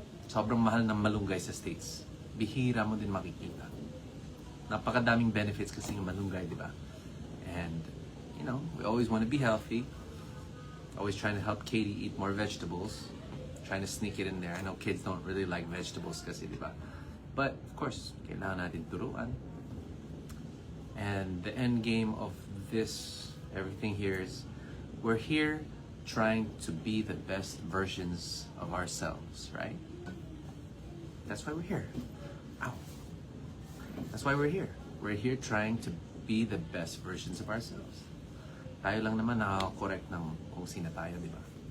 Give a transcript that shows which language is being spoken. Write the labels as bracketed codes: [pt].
[tl] Sobrang mahal ng malunggay sa States. Bihira mo din makikita. Napakadaming benefits kasi yung malunggay, di ba? [en] And, you know, we always want to be healthy. Always trying to help Katie eat more vegetables. Trying to sneak it in there. I know kids don't really like vegetables [tl] kasi, di ba? [en] But, of course, [tl] kailangan natin turuan. [en] And the end game of this, everything here is, we're here trying to be the best versions of ourselves, right? That's why we're here. Ow. That's why we're here. We're here trying to be the best versions of ourselves. [tl] Tayo lang naman nakaka-correct ng kung sino tayo, di ba?